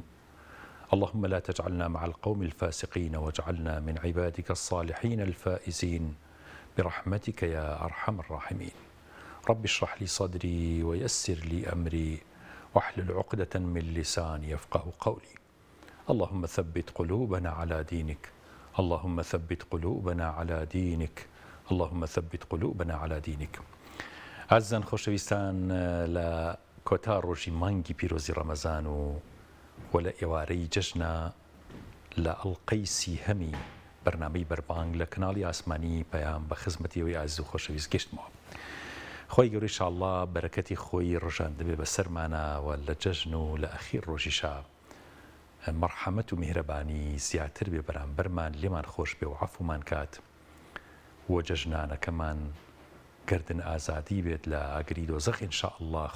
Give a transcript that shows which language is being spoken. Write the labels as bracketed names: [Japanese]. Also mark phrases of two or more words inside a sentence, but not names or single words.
[Arabic] اللهم لا تجعلنا مع القوم الفاسقين واجعلنا من عبادك الصالحين الفائزين برحمتك يا أرحم الراحمين. رب اشرح لي صدري ويسر لي أمري واحلل عقدة من لساني يفقه قولي. اللهم ثبت قلوبنا على دينك، اللهم ثبت قلوبنا على دينك، اللهم ثبت قلوبنا على دينك. [Central Kurdish] عزیزان خۆشەویستان، لە کۆتا ڕۆژی مانگی پیرۆزی ڕەمەزان و لە ئێوارەی جەژنە لە ئەڵقەی سیهەمی بەرنامەی بەربانگ لە کەناڵی ئاسمانی پەیام بە خزمەتیەوەی عزیز و خۆشەویست گەشتمەوە. خۆی گەورەی ئینشاءالله بەرەکەتی خۆی ڕژان دەبێ بە سەرمانە و لە جەژن و لە ئەخیر ڕۆژیشا مەرحەمەت و میهرەبانی زیاتر بێ بەرامبەرمان لێمان خۆش بێ و عەفومان کات و جەژنانەکەمان گردن ئازادی بێت لە ئاگری دۆزەخ ئینشاءالله.